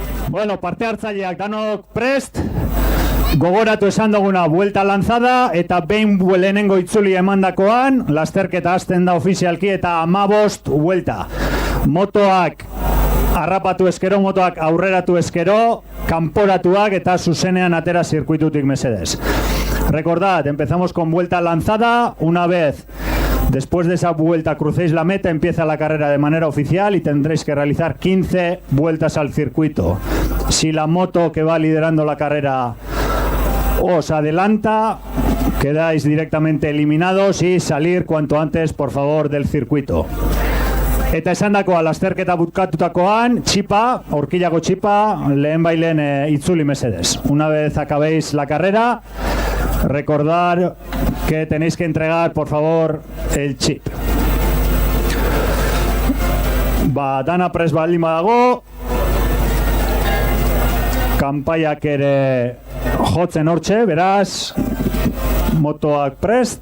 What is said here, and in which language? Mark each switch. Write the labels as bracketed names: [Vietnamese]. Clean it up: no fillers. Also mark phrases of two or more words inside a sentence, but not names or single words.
[Basque] Bueno, parte hartzaileak danok prest, gogoratu esan duguna [Spanish] vuelta lanzada [Basque] eta behin lehenengo itzuli emandakoan, lasterketa hasten da ofizialki eta 15 vuelta. Motoak harrapatu eskero, motoak aurreratu eskero, kanporatuak eta zuzenean atera zirkuitutik mesedez. [Spanish] Recordad, empezamos con vuelta lanzada, una vez después de esa vuelta crucéis la meta, empieza la carrera de manera oficial y tendréis que realizar 15 vueltas al circuito. Si la moto que va liderando la carrera os adelanta, quedáis directamente eliminados y salir cuanto antes, por favor, del circuito. [Basque] Eta esandakoa lasterketa bukatutakoan, txipa, horkillago txipa, lehen itzuli mesedez. [Spanish] Una vez acabéis la carrera, recordar que tenéis que entregar, por favor, el chip. [Basque] Dana prest baldin badago, kanpaiak ere jotzen hortxe, beraz, motoak prest.